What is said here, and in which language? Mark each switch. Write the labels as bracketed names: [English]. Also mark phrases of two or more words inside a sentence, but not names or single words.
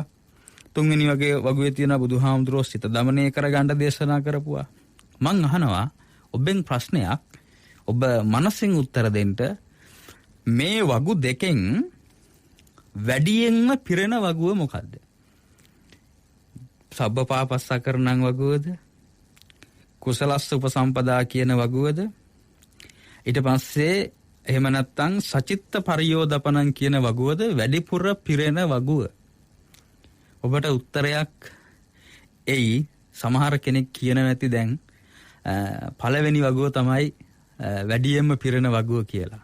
[Sinhala] තුන්වෙනි වගුවේ තියෙනවා බුදුහාමුදුරුවෝ සිත දමනය කරගන්න දේශනා කරපුවා. මං අහනවා ඔබෙන් ප්‍රශ්නයක්. ඔබ මනසින් උත්තර දෙන්න. මේ වගු දෙකෙන් වැඩියෙන්ම පිරෙන වගුව මොකද්ද? [Pali] සබ්බ පාපස්සකරණං [Sinhala] වගුවද? [Pali] කුසලස්ස උපසම්පදා [Sinhala] කියන වගුවද? ඊට පස්සේ එහෙම නැත්නම් [Pali] සචිත්ත පරියෝදපණං [Sinhala] කියන වගුවද වැඩිපුර පිරෙන වගුව? ඔබට උත්තරයක් එයි. සමහර කෙනෙක් කියන නැති දැන් පළවෙනි වගුව තමයි වැඩියෙන්ම පිරෙන වගුව කියලා.